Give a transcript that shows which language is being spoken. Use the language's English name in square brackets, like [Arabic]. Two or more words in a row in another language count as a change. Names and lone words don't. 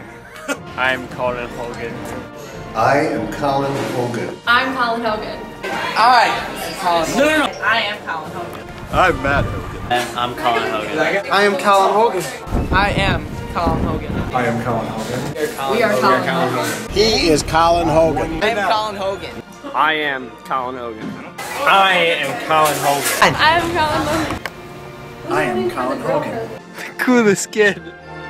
[English] I'm Colin Hogan. I am Colin Hogan. I'm Colin Hogan. I am Colin Hogan. No. I am Colin Hogan. I'm Matt Hogan. I'm Colin Hogan. I am Colin Hogan. I am Colin Hogan. I am Colin Hogan. We are Colin Hogan. He is Colin Hogan. I am Colin Hogan. I am Colin Hogan. I am Colin Hogan. I am Colin Hogan. I am Colin Hogan. Coolest kid.